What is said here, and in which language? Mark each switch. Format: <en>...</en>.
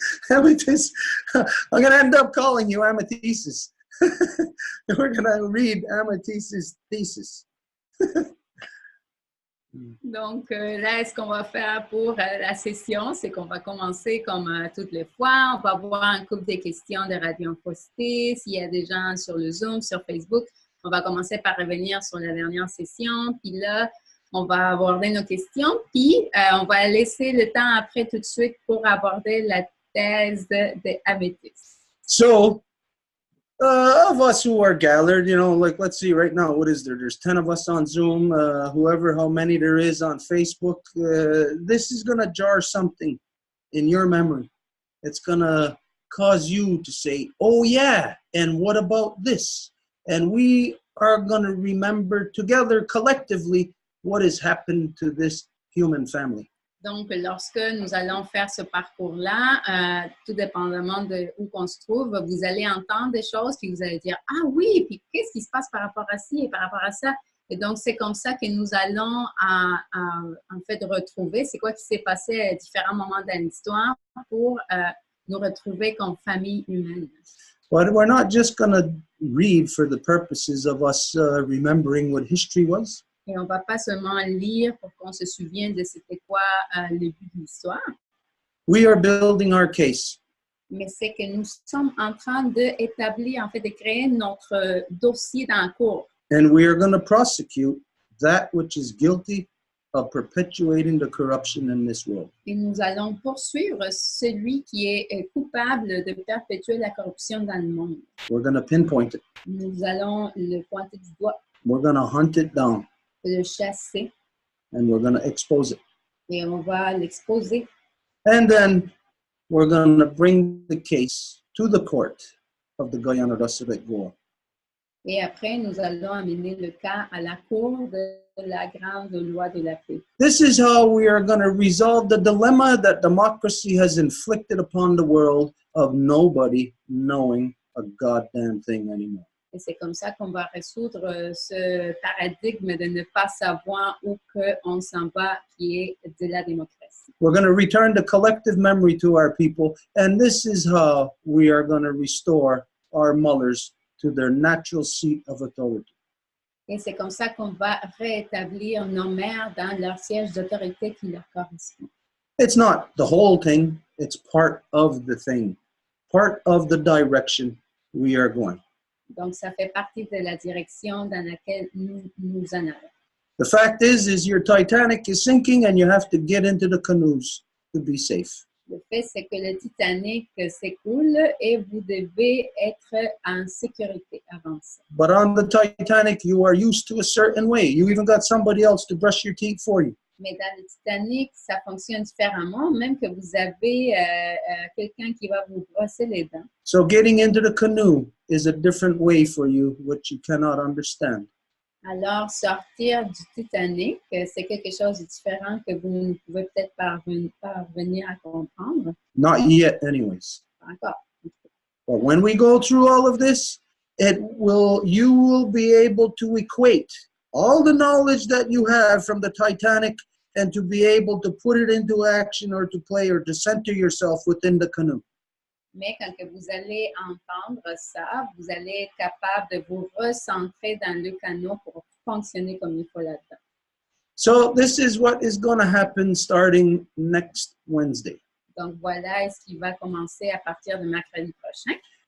<en>I'm going to end up calling you Amethyst. We're going to read Amethyst's thesis.</en> <fr>Donc, là, ce qu'on va faire pour la session, c'est qu'on va commencer comme toutes les fois. On va avoir un couple de questions de radiophosité. S'il y a des gens sur le Zoom, sur Facebook, on va commencer par revenir sur la dernière session. Puis là, on va aborder nos questions. Puis, on va laisser le temps après tout de suite pour aborder la thèse de Amethyst.</fr> <en>So, of us who are gathered, like, let's see, right now, what is there? There's 10 of us on Zoom, how many there is on Facebook. This is going to jar something in your memory. It's going to cause you to say, oh, yeah, and what about this? And we are going to remember together, collectively, what has happened to this human family.</en> <fr>Donc, lorsque nous allons faire ce parcours-là, tout dépendamment de où qu'on se trouve, vous allez entendre des choses, puis vous allez dire « Ah oui, puis qu'est-ce qui se passe par rapport à ci et par rapport à ça? » Et donc, c'est comme ça que nous allons en fait retrouver c'est quoi qui s'est passé à différents moments dans l'histoire pour nous retrouver comme famille humaine.</fr> <en>But we're not just going to read for the purposes of us remembering what history was.</en> <fr>Et on ne va pas seulement lire pour qu'on se souvienne de c'était quoi le but de l'histoire.</fr> <en>We are building our case.</en> <fr>Mais c'est que nous sommes en train d'établir, en fait, de créer notre dossier dans la cour.</fr> <en>And we are going to prosecute that which is guilty of perpetuating the corruption in this world.</en> <fr>Et nous allons poursuivre celui qui est coupable de perpétuer la corruption dans le monde.</fr> <en>We're going to pinpoint it.</en> <fr>Nous allons le pointer du doigt.</fr> <en>We're going to hunt it down.</en> <fr>Le chasser.</fr> <en>And we're going to expose it.</en> <fr>Et on va l'exposer.</fr> <en>And then we're going to bring the case to the court of the Guyana Resurrect Goa.</en> <fr>Et après, nous allons amener le cas à la cour de la grande loi de la paix.</fr> <en>This is how we are going to resolve the dilemma that democracy has inflicted upon the world of nobody knowing a goddamn thing anymore.</en> <fr>Et c'est comme ça qu'on va résoudre ce paradigme de ne pas savoir où qu'on s'en va, qui est de la démocratie.</fr> <en>We're going to return the collective memory to our people, and this is how we are going to restore our mothers to their natural seat of authority.</en> <fr>Et c'est comme ça qu'on va rétablir nos mères dans leur siège d'autorité qui leur correspond.</fr> <en>It's not the whole thing, it's part of the thing, part of the direction we are going.</en> <fr>Donc, ça fait partie de la direction dans laquelle nous en allons.</fr> <en>The fact is your Titanic is sinking and you have to get into the canoes to be safe.</en> <fr>Le fait, c'est que le Titanic s'écoule et vous devez être en sécurité avant ça.</fr> <en>But on the Titanic, you are used to a certain way. You even got somebody else to brush your teeth for you.</en> <fr>Mais dans le Titanic, ça fonctionne différemment, même que vous avez quelqu'un qui va vous brosser les dents.</fr> <en>So getting into the canoe is a different way for you, which you cannot understand.</en> <fr>Alors, sortir du Titanic, c'est quelque chose de différent que vous ne pouvez peut-être parvenir à comprendre.</fr> <en>Not yet, anyways.</en> <fr>Encore.</fr> <en>But when we go through all of this, you will be able to equate all the knowledge that you have from the Titanic and to be able to put it into action or to play or to center yourself within the canoe.</en> <fr>Mais quand que vous allez entendre ça, vous allez être capable de vous recentrer dans le canot pour fonctionner comme il faut là-dedans.</fr> <en>So this is what is going to happen starting next Wednesday.</en> <fr>Donc voilà ce qui va commencer à partir de mercredi prochain.</fr>